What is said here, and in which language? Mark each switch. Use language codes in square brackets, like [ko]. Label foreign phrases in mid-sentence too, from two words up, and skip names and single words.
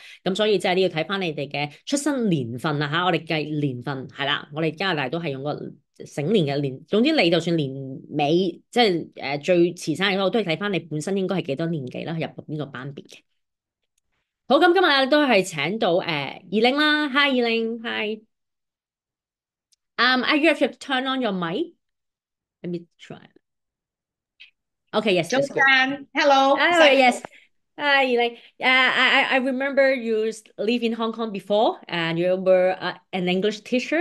[yue] 咁所以即係呢要睇翻你哋嘅出生年份啊嚇，我哋計年份係啦，我哋加拿大都係用個整年嘅年，總之你就算年尾即係最遲生日，我都係睇翻你本身應該係幾多年紀啦，入讀邊個班別嘅。好，咁今日都係請到二玲啦，Hi 二玲，Hi。 [en] You have to turn on your mic. Let me try. Okay, yes, that's good. Joanne, hello. Is Oh, that yes. Like, I remember you live in Hong Kong before, and you were an English teacher.